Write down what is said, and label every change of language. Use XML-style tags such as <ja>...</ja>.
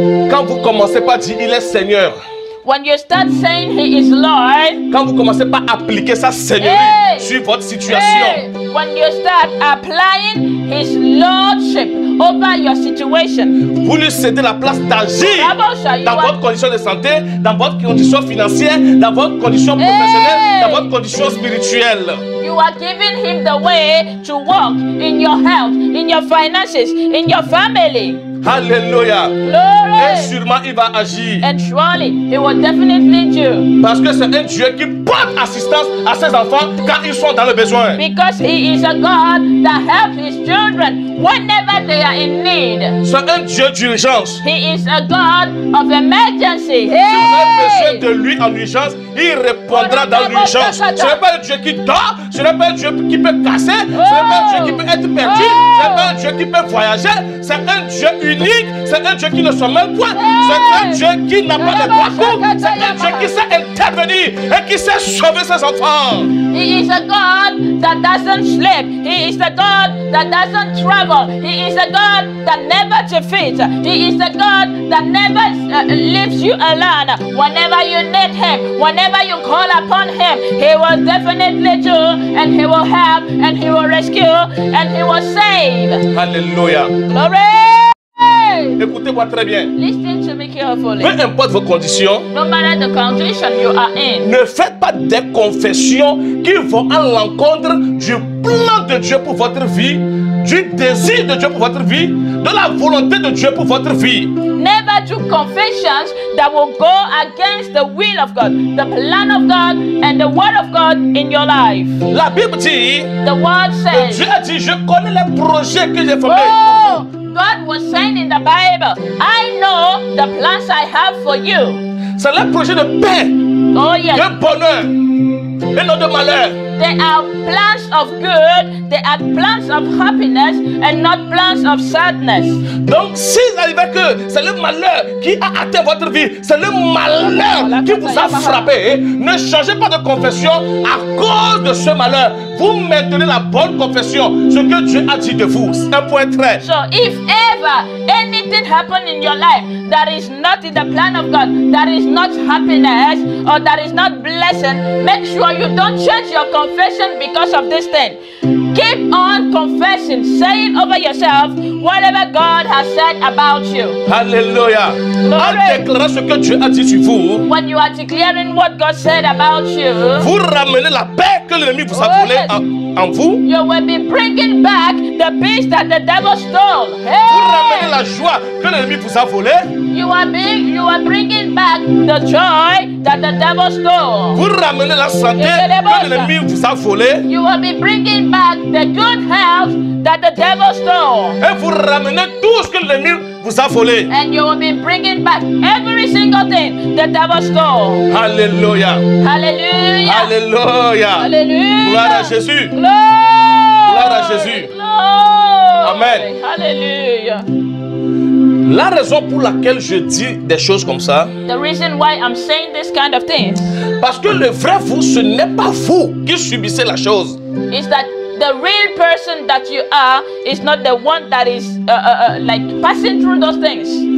<fr>Quand vous commencez par dire il est Seigneur.</fr> <en>when you start saying He is Lord,</en> <fr>quand vous commencez par appliquer sa seigneurie sur votre situation,</fr> <en>when you start applying His Lordship over your situation,</en> <fr>vous lui cédez la place d'agir dans votre condition de santé, dans votre condition financière, dans votre condition professionnelle, dans votre condition spirituelle.</fr> <en>you are giving Him the way to walk in your health, in your finances, in your family.</en> <fr>Alléluia.</fr> <en>Glory.</en> <fr>Et sûrement il va agir.</fr> <en>And surely He will definitely do.</en> <fr>Parce que c'est un Dieu qui porte assistance à ses enfants quand ils sont dans le besoin.</fr> <en>Because He is a God that helps His children whenever they are in need.</en> <fr>C'est un Dieu d'urgence.</fr> <en>He is a God of emergency.</en> <fr>Si vous avez besoin de lui en urgence, il répondra dans l'urgence. Ce n'est pas un Dieu qui dort, ce n'est pas un Dieu qui peut casser, ce n'est pas un Dieu qui peut être perdu, ce n'est pas un Dieu qui peut voyager, c'est un Dieu unique, c'est un Dieu qui ne se mêle point, c'est un Dieu qui n'a pas de parcours, c'est un Dieu qui sait intervenir et qui sait sauver ses enfants.</fr> <en>He is a God that doesn't sleep. He is a God that doesn't travel. He is a God that never defeats. He is a God that never leaves you alone. Whenever you need Him, whenever you call upon Him, He will definitely do, and He will help, and He will rescue, and He will save.</en> <fr>Alléluia.</fr> <en>Glory!</en> <fr>Écoutez-moi très bien.</fr> <en>Listen to me carefully.</en> <fr>Peu importe vos conditions,</fr> <en>No matter the condition you are in,</en> <fr>ne faites pas des confessions qui vont à l'encontre du plan de Dieu pour votre vie, du désir de Dieu pour votre vie, de la volonté de Dieu pour votre vie.</fr> <en>never do confessions that will go against the will of God, the plan of God, and the word of God in your life.</en> <fr>La Bible dit,</fr> <en>The word says,</en> <fr>Dieu a dit, je connais les projets que j'ai formés.</fr> <en>oh, God was saying in the Bible, I know the plans I have for you.</en> <fr>C'est les projets de paix,</fr> <en>Oh yes,</en> <fr>de bonheur et non de malheur.</fr> <en>they are plans of good, they are plans of happiness, and not plans of sadness.</en> <fr>Donc, s'il arrivait que c'est le malheur qui a atteint votre vie, c'est le malheur qui vous a frappé, ne changez pas de confession à cause de ce malheur. Vous maintenez la bonne confession, ce que Dieu a dit de vous. C'est un point très.</fr> <en>So if ever anything happen in your life that is not in the plan of God, that is not happiness or that is not blessing, make sure you don't change your confession because of this thing. Keep on confessing, saying over yourself whatever God has said about you.</en> <fr>Alléluia. En déclarant ce que Dieu a dit sur vous,</fr> <en>When you are declaring what God said about you,</en> <fr>vous ramenez la paix que l'ennemi vous a volée en vous.</fr> <en>you will be bringing back the peace that the devil stole.</en> <fr>Vous ramenez</fr> <en>Hey!</en> <fr>la joie que l'ennemi vous a volée.</fr> <en>You are bringing back the joy that the devil stole.</en> <fr>Vous ramenez la santé que l'ennemi vous a volée.</fr> <en>You will be bringing back the good health that the devil stole.</en> <fr>Et vous ramenez tout ce que l'ennemi vous a volé.</fr> <en>And you will be bringing back every single thing the devil stole.</en> <fr>Alléluia.</fr> <en>Hallelujah.</en> <fr>Alléluia.</fr> <en>Hallelujah.</en> <fr>Gloire à Jésus. Gloire à Jésus.</fr> <en>Glory. Amen. Hallelujah.</en> <fr>La raison pour laquelle je dis des choses comme ça,</fr> <en>The reason why I'm saying this kind of thing</en> <fr>parce que le vrai vous, ce n'est pas vous qui subissez la chose.</fr> <en>is that the real person that you are is not the one that is like passing through those things.</en>